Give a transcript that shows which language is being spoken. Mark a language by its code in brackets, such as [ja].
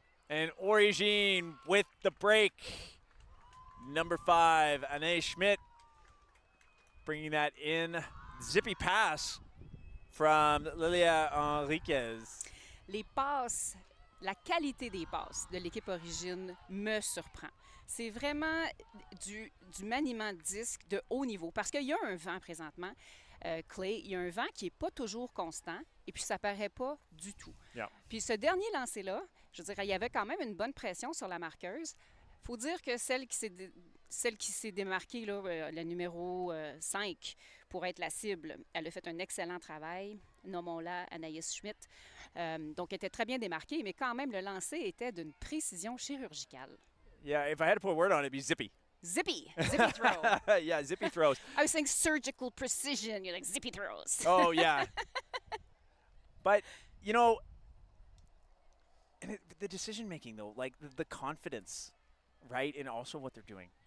[en] And Origine with the break. Number 5, Anae Schmidt, bringing that in. Zippy pass from Lilia Enriquez. [fr] Les passes, la qualité des passes de l'équipe Origine me surprend. C'est vraiment du maniement de disque de haut niveau, parce qu'il y a un vent présentement, Clay, il y a un vent qui n'est pas toujours constant, et puis ça ne paraît pas du tout. [en] Yeah. [fr] Puis ce dernier lancer-là, je dirais, il y avait quand même une bonne pression sur la marqueuse. Il faut dire que celle qui s'est démarquée, là, la numéro 5, pour être la cible, elle a fait un excellent travail. nommons-la Anaïs Schmidt. Donc, elle était très bien démarquée, mais quand même, le lancer était d'une précision chirurgicale. [en] Yeah, if I had to put a word on it, it'd be zippy. Zippy throw. Yeah, zippy throws. I was saying surgical precision. You're like, zippy throws. Oh, yeah. But, you know, and the decision-making, though, like the confidence, right, in also what they're doing.